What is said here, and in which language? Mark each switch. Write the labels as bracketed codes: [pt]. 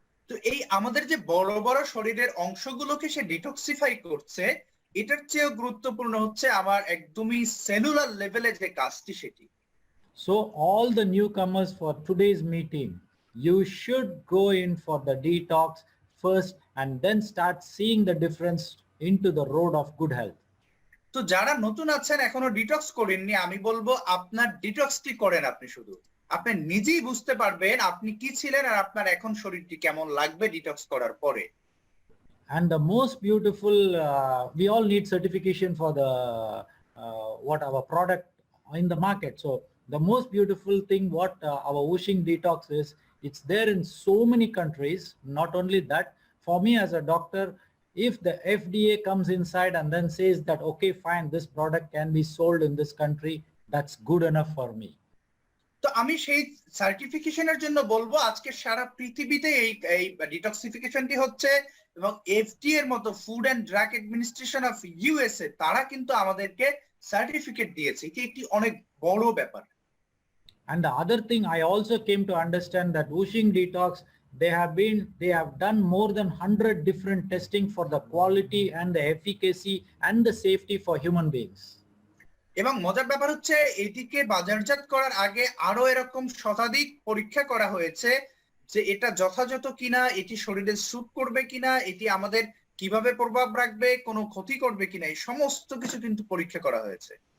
[bn] তো এই আমাদের যে বড় বড় শরীরের অংশগুলোকে সে ডিটক্সিফাই করছে, এটার চেয়েও গুরুত্বপূর্ণ হচ্ছে আমার একদমই সেলুলার লেভেলে যে কাজটি সেটি। [en] So all the newcomers for today's meeting, you should go in for the detox first and then start seeing the difference into the road of good health. [bn] তো যারা নতুন আছেন এখনো ডিটক্স করেননি, আমি বলবো আপনার ডিটক্সটি করেন, আপনি শুধু আপনি নিজেই বুঝতে পারবেন আপনি কি ছিলেন আর আপনার এখন শরীরটি কেমন লাগবে ডিটক্স করার পরে। [en] And the most beautiful, we all need certification for the what our product in the market. So the most beautiful thing what our Whooshing Detox is, it's there in so many countries. Not only that, for me as a doctor, if the FDA comes inside and then says that, okay, fine, this product can be sold in this country, that's good enough for me. [bn] তো আমি সেই সার্টিফিকেশনের জন্য বলবো আজকে সারা পৃথিবীতে এই ডিটক্সিফিকেশনটি হচ্ছে, এবং এফডিএ এর মতো food and drug administration of USA তারা কিন্তু আমাদেরকে সার্টিফিকেট দিয়েছে, এটি একটি অনেক বড় ব্যাপার। [en] And the other thing I also came to understand that Whooshing Detox, they have done more than 100 different testing for the quality and the efficacy and the safety for human beings. [bn] এবং মজার ব্যাপার হচ্ছে এটিকে বাজারজাত করার আগে আরো এরকম শতাধিক পরীক্ষা করা হয়েছে যে এটা যথাযথ কিনা, এটি শরীরে স্যুট করবে কিনা, এটি আমাদের কিভাবে প্রভাব রাখবে, কোনো ক্ষতি করবে কিনা, এই সমস্ত কিছু কিন্তু পরীক্ষা করা হয়েছে।